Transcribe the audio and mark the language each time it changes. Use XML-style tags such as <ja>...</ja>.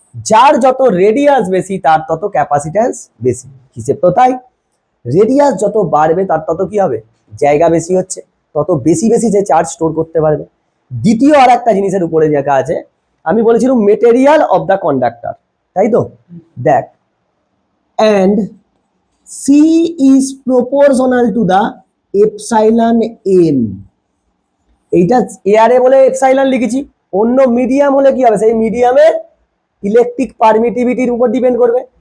<bn>যার যত রেডিয়াস বেশি তার তত ক্যাপাসিট্যান্স বেশি, হিসেব তো তাই। রেডিয়াস যত বাড়বে তার তত কি হবে? জায়গা বেশি হচ্ছে, তত বেশি বেশি যে চার্জ স্টোর করতে পারবে। দ্বিতীয় আর একটা জিনিসের উপরে লেখা আছে, আমি বলেছিলাম</bn> <en>material of the conductor,</en> <bn>তাই তো?</bn> <en>দেখ, and C is proportional to the epsilon m।</en> <bn>এইটা এয়ারে বলে এপসাইলন লিখেছি, অন্য মিডিয়াম হলে কি হবে? সেই মিডিয়ামের ইলেকট্রিক পারমিটিভিটির উপর ডিপেন্ড করবে।</bn>